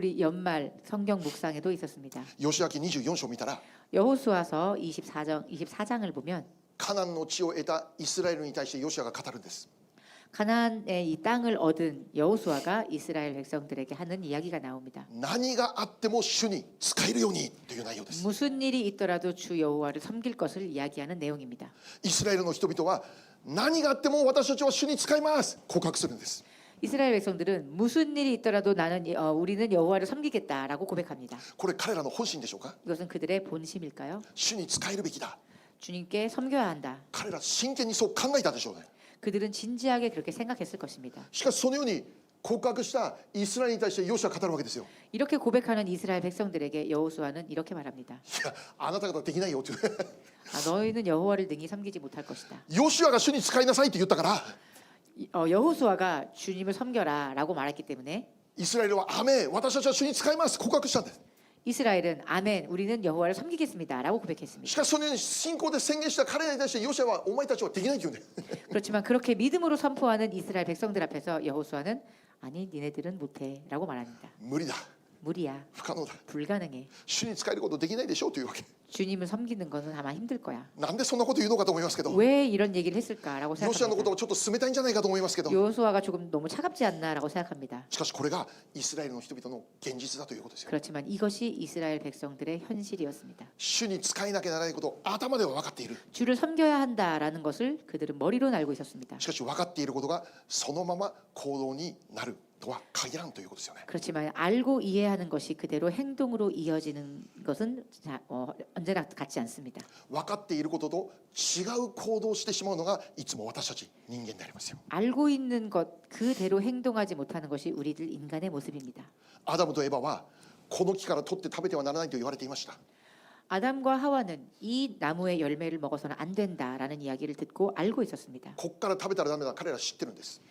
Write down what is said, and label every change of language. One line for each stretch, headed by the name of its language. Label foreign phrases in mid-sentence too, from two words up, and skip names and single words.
Korean: 우리 연말 성경 묵상에도 있었습니다.
Japanese: 吉明24章を見たら、
Korean: 여호수아서 24장을 보면
Japanese: カナンの地を得たイスラエルに対してヨシアが語るんです。
Korean: 가나안의 이 땅을 얻은 여호수아가 이스라엘 백성들에게 하는 이야기가 나옵니다.
Japanese: 何があっても主に仕えるようにという内容です。
Korean: 무슨 일이 있더라도 주 여호와를 섬길 것을 이야기하는 내용입니다.
Japanese: イスラエルの人々は何があっても私たちは主に仕えます告白するんです。
Korean: 이스라엘 백성들은 무슨 일이 있더라도 우리는 여호와를 섬기겠다라고 고백합니다.
Japanese: これ彼らの本心でしょうか。
Korean: 이것은 그들의 본심일까요?
Japanese: 主に仕えるべきだ。
Korean: 주님께 섬겨야 한다.
Japanese: 彼ら真剣にそう考えたでしょうね。
Korean: 그들은 진지하게 그렇게 생각했을 것입니다.
Japanese: しかしそのように告白したイスラエルに対してヨシアが語るわけですよ。
Korean: 이렇게 고백하는 이스라엘 백성들에게 여호수아는 이렇게 말합니다.
Japanese: いや、あなた方できないよという。
Korean: 너희는 여호와를 능히 섬기지 못할 것이다.
Japanese: ヨシアが主に仕えなさいって言ったから、
Korean: 여호수아가 주님을 섬겨라라고 말했기 때문에
Japanese: イスラエルはアメン、私たちは主に仕えます告白したんです。
Korean: 이스라엘은 아멘, 우리는 여호와를 섬기겠습니다라고 고백했습니다.
Japanese: しかしそのように信仰で宣言した彼らに対してヨシアはお前たちはできないって言うんだよ。
Korean: 그렇지만 그렇게 믿음으로 선포하는 이스라엘 백성들 앞에서 여호수아는 아니 니네들은 못해라고 말합니다.
Japanese: 無理だ。
Korean: 무리야.
Japanese: 不可能だ。
Korean: 불가능해.
Japanese: 主に仕えることできないでしょうというわけ。
Korean: 주님을 섬기는 것은 아마 힘들 거야.
Japanese: なんでそんなこと言うのかと思いますけど、
Korean: 왜 이런 얘기를 했을까라고
Japanese: ヨシアのこと
Korean: 생각합니다.
Japanese: をちょっと冷たいんじゃないかと思いますけど、
Korean: 요수아가 조금 너무 차갑지 않나라고 생각합니다.
Japanese: しかしこれがイスラエルの人々の現実だということですよ。
Korean: 그렇지만 이것이 이스라엘 백성들의 현실이었습니다.
Japanese: 主に仕えなきゃならないことを頭では分かっている。
Korean: 주를 섬겨야 한다라는 것을 그들은 머리로 알고 있었습니다.
Japanese: しかし分かっていることがそのまま行動になるとは限らんということですよね。
Korean: 그렇지만 알고 이해하는 것이 그대로 행동으로 이어지는 것은 언제나 같지 않습니다.
Japanese: 分かっていることと違う行動をしてしまうのがいつも私たち人間でありますよ。
Korean: 알고 있는 것 그대로 행동하지 못하는 것이 우리들 인간의 모습입니다.
Japanese: アダムとエバはこの木から取って食べてはならないと言われていました。
Korean: 아담과 하와는 이 나무의 열매를 먹어서는 안 된다라는 이야기를 듣고 알고 있었습니다.
Japanese: こっから食べたらダメだ、彼ら知ってるんです。